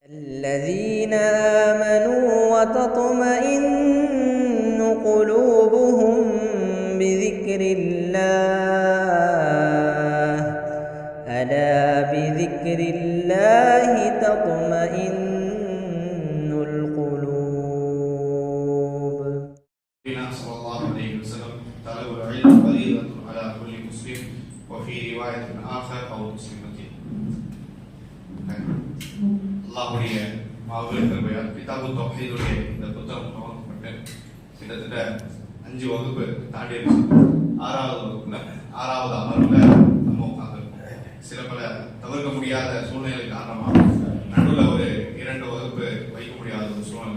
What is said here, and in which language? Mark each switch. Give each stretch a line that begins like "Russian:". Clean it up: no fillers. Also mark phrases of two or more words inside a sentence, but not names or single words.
Arabic: الذين آمنوا وتطمئن قلوبهم بذكر الله ألا بذكر الله تطمئن القلوب. صلى الله عليه وسلم طلب العلم فريضة على كل مسلم وفي رواية آخر أو مسلمة.
Tamil: அல்லாஹ்வுடைய மாபெரும் கிருபையால் கிதாபு தௌஹீதுடைய இந்த புத்தகம் துவங்கப்பட்டு கிட்டத்தட்ட 5 வகுப்பு தாண்டிடுச்சு. 6வது வகுப்புல 6வது அமர்வுல நம்ம உட்கார்ந்துருக்கோம். சில பல தவிர்க்க முடியாத சூழ்நிலை காரணமாக நடுவில் ஒரு 2 வகுப்பு வைக்க முடியாத ஒரு சூழ்நிலை.